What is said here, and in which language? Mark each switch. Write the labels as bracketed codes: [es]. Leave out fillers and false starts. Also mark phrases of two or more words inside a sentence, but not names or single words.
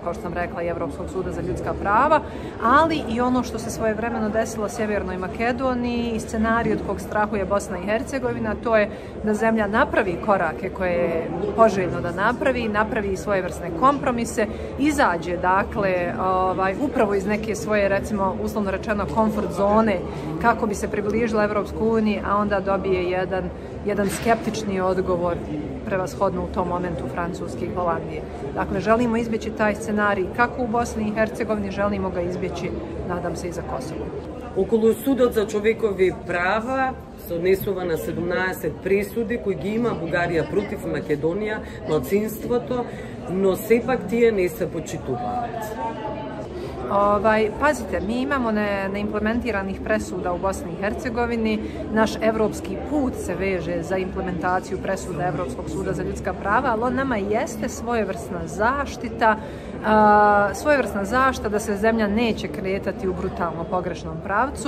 [bs] kao što sam rekla, i Europskog suda za ljudska prava, ali i ono što se svojevremeno desilo Sjevernoj Makedoniji i scenarij od kog strahuje Bosna i Hercegovina, to je da zemlja napravi korake koje je poželjno da napravi svojevrsne kompromise, izađe, dakle, upravo iz neke svoje, recimo, uslovno rečeno, komfort zone, kako bi se približila Europskoj uniji, a onda dobije jedan skeptični odgovor, prevashodno u tom momentu Francuske i Holandije. Dakle, želimo izbjeći taj scenarij kako u Bosni i Hercegovini, želimo ga izbjeći, nadam se, i za Kosovo. [mk] Околу Судот за човекови права се однесува на 17 пресуди кои ги има Бугарија против Македонија, малцинството, но сепак тие не се почитуваат. [bs] Pazite, mi imamo neimplementiranih presuda u Bosni i Hercegovini. Naš evropski put se veže za implementaciju presuda Evropskog suda za ljudska prava, ali on nama jeste svojevrsna zaštita da se zemlja neće kretati u brutalno pogrešnom pravcu.